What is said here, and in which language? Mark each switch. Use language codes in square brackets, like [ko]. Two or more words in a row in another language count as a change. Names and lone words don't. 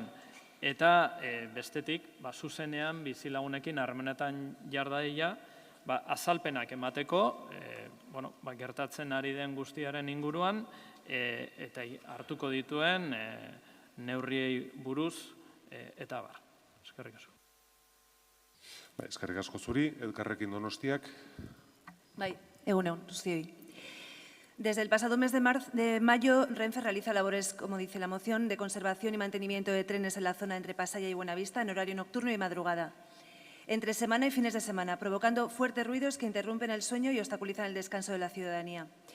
[eu] Eta bestetik, zuzenean bizilagunekin harremanetan jardaila, azalpenak emateko, gertatzen ari den guztiaren inguruan, eta hartuko dituen neurriei buruz eta bar. Eskerrik asko. Eskerrik asko zuri, Elkarrekin Donostiak. Egun, guztioi. [es] Desde el pasado mes de mayo, Renfe realiza labores, como dice la moción, de conservación y mantenimiento de trenes en la zona entre Pasaia y Buenavista en horario nocturno y madrugada, entre semana y fines de semana, provocando fuertes ruidos que interrumpen el sueño y obstaculizan el descanso de la ciudadanía.